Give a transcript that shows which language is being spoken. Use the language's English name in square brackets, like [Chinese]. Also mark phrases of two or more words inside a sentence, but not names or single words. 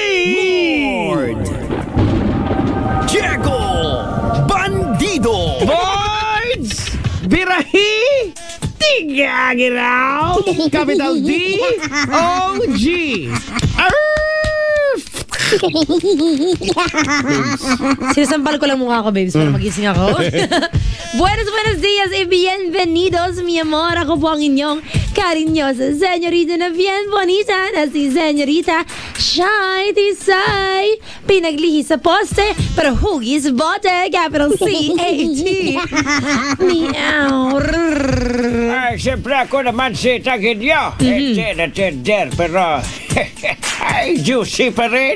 [English] Lord Diego Bandido. Boards Birahi Tigagiraw Capital D O G [Filipino] Sinasampal ko lang mukha ko, babes, para magising ako. [Spanish] Buenos días y bienvenidos, mi amor. [Filipino] Ako po ang inyong [Spanish] cariñosa señorita [Filipino] na [Spanish] bien bonita [Filipino] na si señorita Shai Tisay. Pinaglihi sa poste, pero hugis bote, [English] capital C-A-T. Meow. [Filipino] Ay, siyempre ako naman si Tagidyo. Tender, pero ay, juicy pa rin.